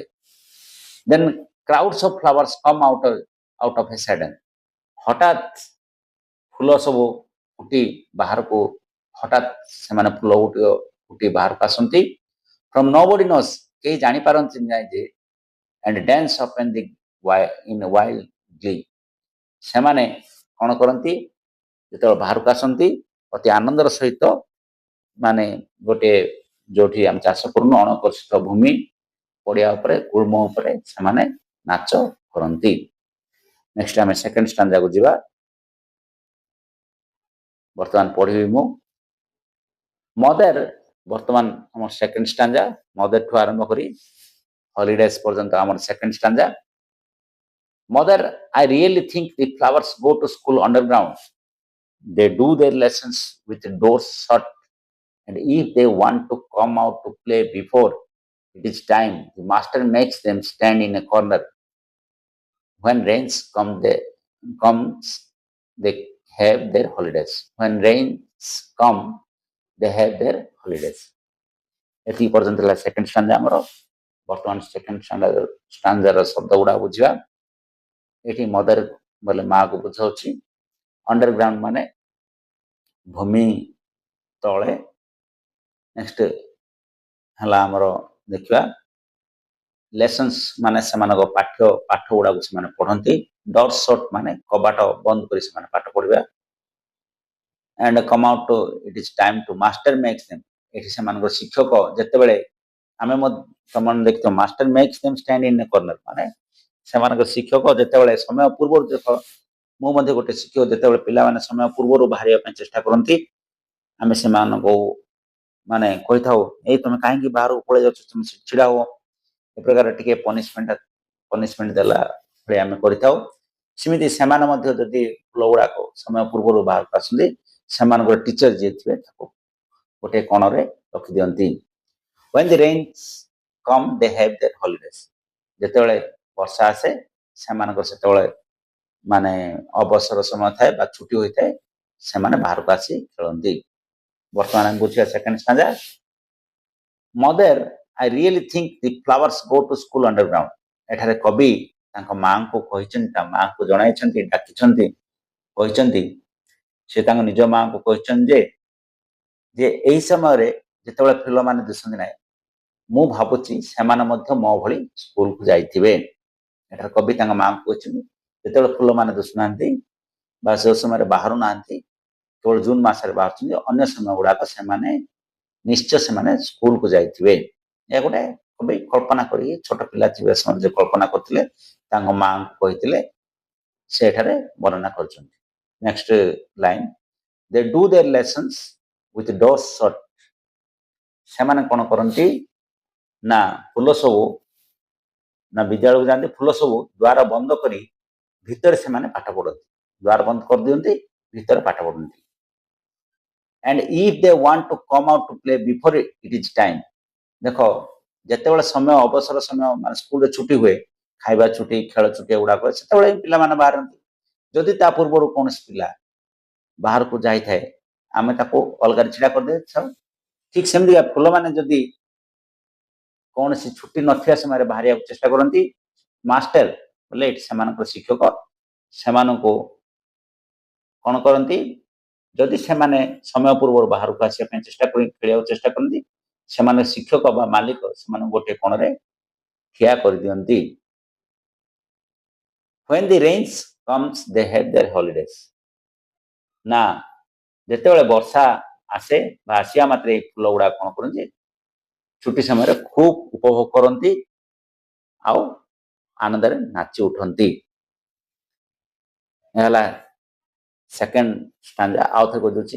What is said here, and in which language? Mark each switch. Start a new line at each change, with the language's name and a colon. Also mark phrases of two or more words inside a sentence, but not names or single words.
English: Then crowds of flowers come out of a sudden,
Odia: ହଠାତ୍ ଫୁଲ ସବୁ ଫୁଟି ବାହାରକୁ, ହଠାତ୍ ସେମାନେ ଫୁଲ ଫୁଟି ବାହାରକୁ ଆସନ୍ତି।
English: From nobody knows,
Odia: କେହି ଜାଣିପାରନ୍ତି ନାହିଁ ଯେ,
English: and dance up in wild glee,
Odia: ସେମାନେ କ'ଣ କରନ୍ତି ଯେତେବେଳେ ବାହାରକୁ ଆସନ୍ତି ଅତି ଆନନ୍ଦର ସହିତ, ମାନେ ଗୋଟେ ଯୋଉଠି ଆମେ ଚାଷ କରୁନୁ ଅଣକର୍ଷିତ ଭୂମି ପଡ଼ିଆ ଉପରେ ଗୁଳ୍ମ ଉପରେ ସେମାନେ ନାଚ କରନ୍ତି। ନେକ୍ସଟ ଆମେ
English: second stanzaକୁ
Odia: ଯିବା। ବର୍ତ୍ତମାନ ପଢ଼ିବି ମୁଁ ମଦର। ବର୍ତ୍ତମାନ ଆମର
English: second stanza,
Odia: ମଦର ଠୁ ଆରମ୍ଭ କରି ହଲିଡେଜ ପର୍ଯ୍ୟନ୍ତ ଆମର
English: second stanza. Mother, I really think the flowers go to school underground. They do their lessons with the doors shut, and if they want to come out to play before it is time, the master makes them stand in a corner. When rains comes, they have their holidays. When rains come, they have their holidays.
Odia: ଏତିକି ପର୍ଯ୍ୟନ୍ତ ହେଲା
English: second stanza
Odia: ଆମର। ବର୍ତ୍ତମାନ
English: second stanzaର
Odia: ଶବ୍ଦ ଗୁଡ଼ା ବୁଝିବା। ଏଠି ମଦର ବୋଲେ ମାଆକୁ ବୁଝାଉଛି, ଅଣ୍ଡରଗ୍ରାଉଣ୍ଡ ମାନେ ଭୂମି ତଳେ। ନେକ୍ସଟ ହେଲା ଆମର ଦେଖିବା ଲେସନ୍ସ ମାନେ ସେମାନଙ୍କ ପାଠ ଗୁଡ଼ାକୁ ସେମାନେ ପଢ଼ନ୍ତି।
English: door shut
Odia: ମାନେ କବାଟ ବନ୍ଦ କରି ସେମାନେ ପାଠ ପଢ଼ିବା।
English: and come out to it is time to master makes them,
Odia: ଏଠି ସେମାନଙ୍କର ଶିକ୍ଷକ ଯେତେବେଳେ ଆମେ ତମମାନେ ଦେଖିଥିବ ମାଷ୍ଟର
English: makes them stand in a corner,
Odia: ମାନେ ସେମାନଙ୍କ ଶିକ୍ଷକ ଯେତେବେଳେ ସମୟ ପୂର୍ବରୁ, ଦେଖ ମୁଁ ମଧ୍ୟ ଗୋଟେ ଶିକ୍ଷକ, ଯେତେବେଳେ ପିଲାମାନେ ସମୟ ପୂର୍ବରୁ ବାହାରିବା ପାଇଁ ଚେଷ୍ଟା କରନ୍ତି ଆମେ ସେମାନଙ୍କୁ ମାନେ କହିଥାଉ ଏଇ ତମେ କାହିଁକି ବାହାରକୁ ପଳେଇ ଯାଉଛ, ତମେ ଛିଡ଼ା ହୁଅ, ଏ ପ୍ରକାର ଟିକେ ପନିଶମେଣ୍ଟ ଦେଲା ଭଳି ଆମେ କରିଥାଉ। ସେମିତି ସେମାନେ ମଧ୍ୟ ଯଦି ଫୁଲ ଗୁଡ଼ାକ ସମୟ ପୂର୍ବରୁ ବାହାରକୁ ଆସନ୍ତି ସେମାନଙ୍କର ଟିଚର ଯିଏ ଥିବେ ତାକୁ ଗୋଟେ କୋଣରେ ରଖିଦିଅନ୍ତି।
English: when the rains come they have their holidays,
Odia: ଯେତେବେଳେ ବର୍ଷା ଆସେ ସେମାନଙ୍କର ସେତେବେଳେ ମାନେ ଅବସର ସମୟ ଥାଏ ବା ଛୁଟି ହୋଇଥାଏ, ସେମାନେ ବାହାରକୁ ଆସି ଖେଳନ୍ତି। ବର୍ତ୍ତମାନ ଆମେ ବୁଝିବା
English: second stanza.
Odia: ମଦର,
English: I really think the flowers go to school underground,
Odia: ଏଠାରେ କବି ତାଙ୍କ ମାଙ୍କୁ କହିଛନ୍ତି, ତା ମାଙ୍କୁ ଜଣାଇଛନ୍ତି, ଡାକିଛନ୍ତି, କହିଛନ୍ତି, ସେ ତାଙ୍କ ନିଜ ମାଙ୍କୁ କହିଛନ୍ତି ଯେ ଏହି ସମୟରେ ଯେତେବେଳେ ଫୁଲମାନେ ଦିଶନ୍ତି ନାହିଁ, ମୁଁ ଭାବୁଛି ସେମାନେ ମଧ୍ୟ ମୋ ଭଳି ସ୍କୁଲକୁ ଯାଇଥିବେ। ଏଠାରେ କବି ତାଙ୍କ ମାଙ୍କୁ କହିଛନ୍ତି ଯେତେବେଳେ ଫୁଲମାନେ ଦିଶୁନାହାନ୍ତି ବା ସେ ସମୟରେ ବାହାରୁ ନାହାନ୍ତି, କେବଳ ଜୁନ ମାସରେ ବାହାରୁଛନ୍ତି, ଅନ୍ୟ ସମୟ ଗୁଡ଼ାକ ସେମାନେ ନିଶ୍ଚୟ ସେମାନେ ସ୍କୁଲକୁ ଯାଇଥିବେ। ଏହା ଗୋଟେ କବି କଳ୍ପନା କରି, ଛୋଟ ପିଲା ଥିବେ ସେମାନେ ଯେ କଳ୍ପନା କରିଥିଲେ ତାଙ୍କ ମାଙ୍କୁ କହିଥିଲେ, ସେଠାରେ ବର୍ଣ୍ଣନା କରିଛନ୍ତି।
English: next line, they do their lessons with doors shut,
Odia: ସେମାନେ କ'ଣ କରନ୍ତି ନା ଫୁଲ ସବୁ ନା ବିଦ୍ୟାଳୟକୁ ଯାଆନ୍ତି, ଫୁଲ ସବୁ ଦ୍ୱାର ବନ୍ଦ କରି ଭିତରେ ସେମାନେ ପାଠ ପଢନ୍ତି। ଦ୍ୱାର ବନ୍ଦ କରିଦିଅନ୍ତି, ଭିତରେ ପାଠ ପଢନ୍ତି।
English: and if they want to come out to play before it is time,
Odia: ଦେଖ ଯେତେବେଳେ ସମୟ ଅବସର ସମୟ ମାନେ ସ୍କୁଲରେ ଛୁଟି ହୁଏ, ଖାଇବା ଛୁଟି, ଖେଳ ଛୁଟି ଏଗୁଡ଼ାକ, ସେତେବେଳେ ପିଲାମାନେ ବାହାରନ୍ତି। ଯଦି ତା ପୂର୍ବରୁ କୌଣସି ପିଲା ବାହାରକୁ ଯାଇଥାଏ, ଆମେ ତାକୁ ଅଲଗାରେ ଛିଡ଼ା କରିଦେଇଥାଉ। ଠିକ୍ ସେମିତିକା ଫୁଲମାନେ ଯଦି କୌଣସି ଛୁଟି ନଥିବା ସମୟରେ ବାହାରିବାକୁ ଚେଷ୍ଟା କରନ୍ତି, ମାଷ୍ଟର ବୋଲେ ସେମାନଙ୍କର ଶିକ୍ଷକ ସେମାନଙ୍କୁ କ'ଣ କରନ୍ତି, ଯଦି ସେମାନେ ସମୟ ପୂର୍ବରୁ ବାହାରକୁ ଆସିବା ପାଇଁ ଚେଷ୍ଟା କରି ଖେଳିବାକୁ ଚେଷ୍ଟା କରନ୍ତି, ସେମାନେ ଶିକ୍ଷକ ବା ମାଲିକ ସେମାନଙ୍କୁ ଗୋଟିଏ କୋଣରେ ଠିଆ କରିଦିଅନ୍ତି।
English: when the rains comes they have their holidays,
Odia: ନା ଯେତେବେଳେ ବର୍ଷା ଆସେ ବା ଆସିବା ମାତ୍ରେ ଏଇ ଫୁଲ ଗୁଡାକ କ'ଣ କରନ୍ତି, ଛୁଟି ସମୟରେ ଖୁବ୍ ଉପଭୋଗ କରନ୍ତି ଆଉ ଆନନ୍ଦରେ ନାଚି ଉଠନ୍ତି। ହେଲା
English: second stanza.
Odia: ଆଉ ଥରେ କହିଦେଉଛି।